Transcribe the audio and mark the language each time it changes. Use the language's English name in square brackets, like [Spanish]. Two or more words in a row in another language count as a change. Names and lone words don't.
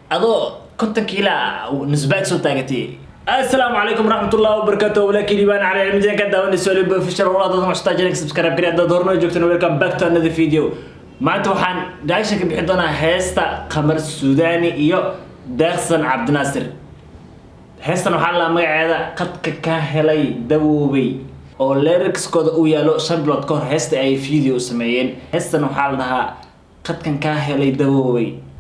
[Somali] Adoo konton kiilo ah, uu nusbaag soo taagatay. [Arabic] السلام عليكم ورحمة الله وبركاته. [Somali] Walaalkiin Iibaan Cali Cilmi Jeen ka daawanayso waliba official walaal dad mashtaa [English] channel subscribe [Somali] gari. Haddaad horna joogtana, [English] welcome back to another video. [Somali] Maanta waxaan reaction ka bixi doonaa heesta Qamar Suudaani iyo Deeqsan Cabdinaasir. Heestan waxaa la magaceeda Qadka Ka Helay Dawoobay, oo lyrics-kooda uu yaalo shan bilood ka hor heesta ay video sameeyeen. Heestan waxaa la dhahaa Qadkan Ka Helay Dawoobay.